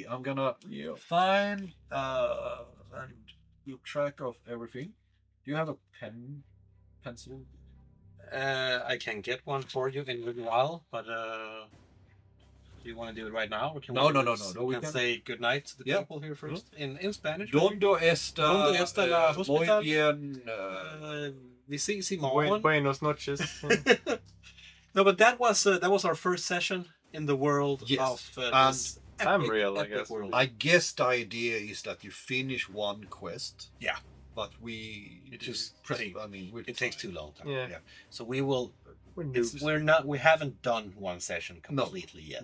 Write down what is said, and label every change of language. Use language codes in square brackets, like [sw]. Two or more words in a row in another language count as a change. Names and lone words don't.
[en] I'm gonna find and keep track of everything. Do you have a pencil? I can get one for you in a little while, but do you want to do it right now? Or can No, we no, just- no, we can can- say goodnight to the Yeah. people here first in Spanish. [es] Dondo esta la muy hospital. bien. [sv] Vi ses imorgon. [es] Buenos noches. [en] No, but that was our first session in the world Yes, of and this Tamriel, I epic guess. world. I guess the idea is that you finish one quest. Yeah. But we It just just prep. I mean, it takes too long time. Yeah. So we will. We're noobs. We haven't done one session completely yet.